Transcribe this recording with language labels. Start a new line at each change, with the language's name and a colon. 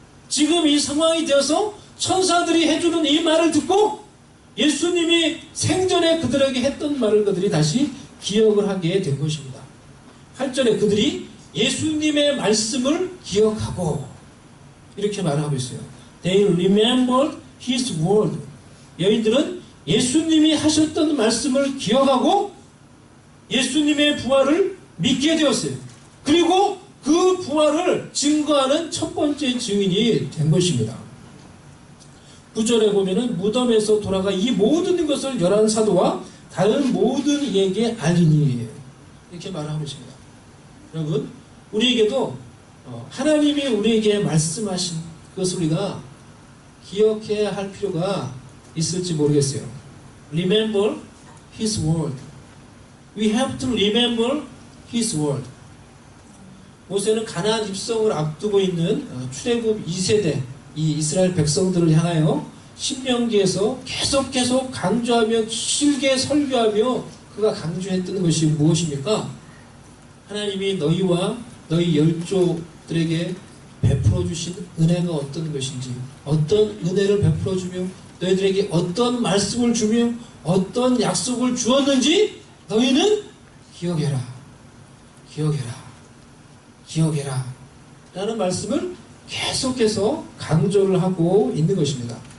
Korean: 지금 이 상황이 되어서 천사들이 해주는 이 말을 듣고 예수님이 생전에 그들에게 했던 말을 그들이 다시 기억을 하게 된 것입니다. 8절에 그들이 예수님의 말씀을 기억하고 이렇게 말하고 있어요.
English: They remembered his word.
Korean: 여인들은 예수님이 하셨던 말씀을 기억하고 예수님의 부활을 믿게 되었어요. 그리고 그 부활을 증거하는 첫 번째 증인이 된 것입니다. 9절에 보면은 무덤에서 돌아가 이 모든 것을 11사도와 다른 모든 이에게 알리니 이렇게 말하고 있습니다. 여러분, 우리에게도 하나님이 우리에게 말씀하신 그것을 우리가 기억해야 할 필요가 있을지 모르겠어요.
English: Remember His word. We have to remember His word.
Korean: 모세는 가나안 입성을 앞두고 있는 출애굽 2세대 이 이스라엘 백성들을 향하여 신명기에서 계속 강조하며 길게 설교하며 그가 강조했던 것이 무엇입니까? 하나님이 너희와 너희 열조들에게 베풀어 주신 은혜가 어떤 것인지, 어떤 은혜를 베풀어 주며 너희들에게 어떤 말씀을 주며 어떤 약속을 주었는지 너희는 기억해라, 기억해라, 기억해라 라는 말씀을 계속해서 강조를 하고 있는 것입니다.